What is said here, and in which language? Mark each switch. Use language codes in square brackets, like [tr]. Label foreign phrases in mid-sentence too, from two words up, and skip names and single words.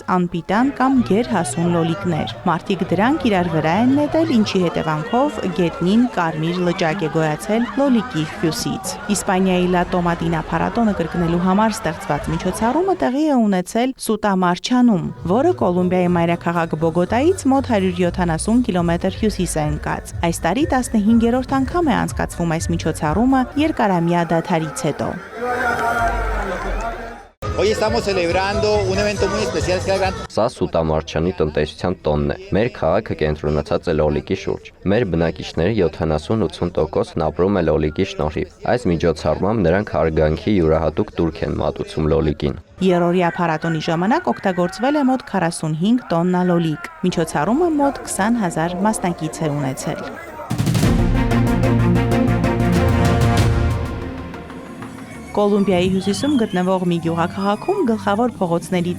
[hy] անպիտան կամ գերհասուն լոլիկներ։ Մարդիկ դրանք իրար վրա են նետել, ինչի հետևանքով գետնին կարմիր լճակ է գոյացել լոլիկի հյուսից։ Իսպանիայի La Tomatina փառատոնը կրկնելու համար ստեղծված միջոցառումը տեղի է ունեցել Սուտամարչանում, որը Կոլումբիայի մայրաքաղաք Բոգոտայից մոտ 170 կիլոմետր հյուսիս է ընկած։ Այս տարի 15-րդ անգամ է անցկացվում այս միջոցառումը երկարամյա դադարից հետո։ [es] Hoy estamos celebrando un evento muy especial que es la [hy] Սա Սուտամարչյանի տնտեսության տոնն է։ Մեր քաղաքը կենտրոնացած է լոլիկի շուրջ։ Մեր բնակիչների 70-80%-ն ապրում է լոլիկի շնորհիվ։ Այս միջոցառմամբ նրանք հարգանքի յուրահատուկ տուրք են մատուցում լոլիկին։ Երրորդյա փառատոնի ժամանակ օգտագործվել է մոտ 45 տոննա լոլիկ։ Միջոցառումը մոտ 20,000 մասնակից է ունեցել։ Կոլումբիայի հյուսիսում գտնվող մի գյուղաքաղաքում գլխավոր փողոցներից